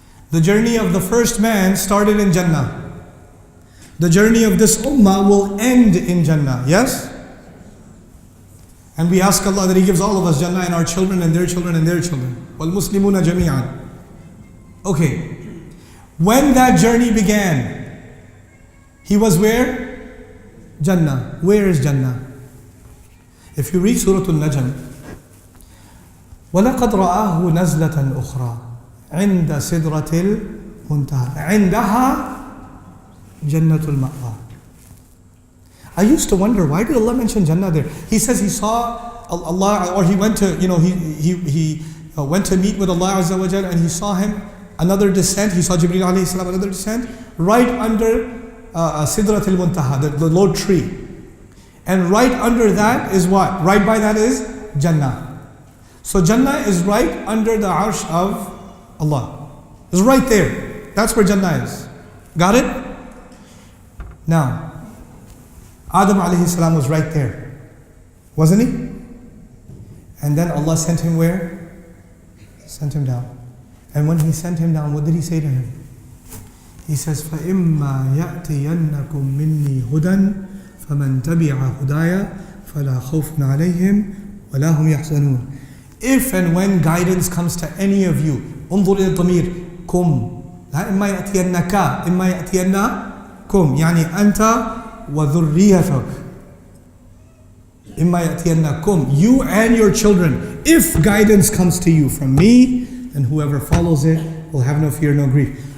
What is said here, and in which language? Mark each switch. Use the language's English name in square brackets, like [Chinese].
[English] The journey of the first man started in Jannah. The journey of this ummah will end in Jannah, yes? And we ask Allah that He gives all of us Jannah and our children and their children and their children. [Arabic] وَالْمُسْلِمُونَ جَمِيعًا. Okay. [English] When that journey began, he was where? Jannah. Where is Jannah? If you read Surah Al-Najm, [Arabic] وَلَقَدْ رَآهُ نَزْلَةً أُخْرَى عِنْدَ سِدْرَةِ الْمُنْتَهَى عِنْدَهَا جَنَّةُ الْمَأْوَى. [English] I used to wonder, why did Allah mention Jannah there? He says he saw Allah, or he went to, he went to meet with Allah Azza wa Jal, and he saw him, another descent, he saw Jibreel alayhi salam, another descent, right under Sidrat al-Muntaha, the low tree. And right under that is what? Right by that is Jannah. So Jannah is right under the arsh of Allah. It's right there. That's where Jannah is. Got it? Now, Adam alayhi salam was right there, wasn't he? And then Allah sent him where? Sent him down. And when He sent him down, what did He say to him? He says, [Arabic] فَإِمَّا يَأْتِيَنَّكُم مِّنِّي هُدًى فَمَن تَبِعَ هُدَايَ فَلَا خَوْفٌ عَلَيْهِمْ وَلَا هُمْ يَحْزَنُونَ. [English] If and when guidance comes to any of you, [Arabic] انظر إلى الضمير كم لا إما يأتينك إما يأتينكم [English] يعني أنت وذريتك إما يأتينكم, you and your children, if guidance comes to you from me, and whoever follows it will have no fear, no grief.